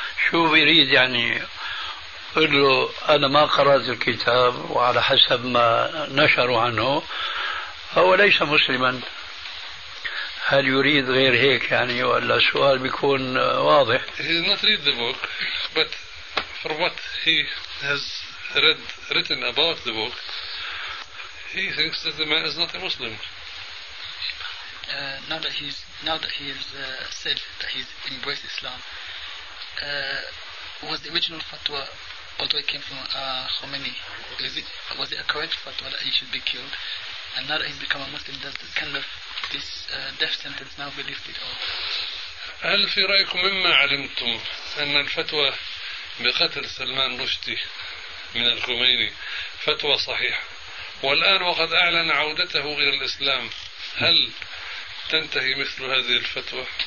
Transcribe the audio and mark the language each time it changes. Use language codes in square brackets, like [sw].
[ar] شو بيريد يعني؟ قل له أنا ما قرأت الكتاب وعلى حسب ما نشروا عنه هو ليس مسلما. هل يريد غير هيك يعني؟ ولا سؤال بيكون واضح؟ [en] He's not read the book, but for what he has read, written about the book, he thinks that the man is not a Muslim. Now that he's said that he's embraced Islam, was the original fatwa, although it came from Khomeini, was it a correct fatwa that he should be killed? And now that he's become a Muslim, does this kind of this death sentence now be lifted? [ar] هل في رأيكم مما علمتم أن الفتوى بقتل سلمان رشدي من الخميني فتوى صحيحة، والآن وقد أعلن عودته إلى الإسلام، هل تنتهي مثل هذه الفتوى؟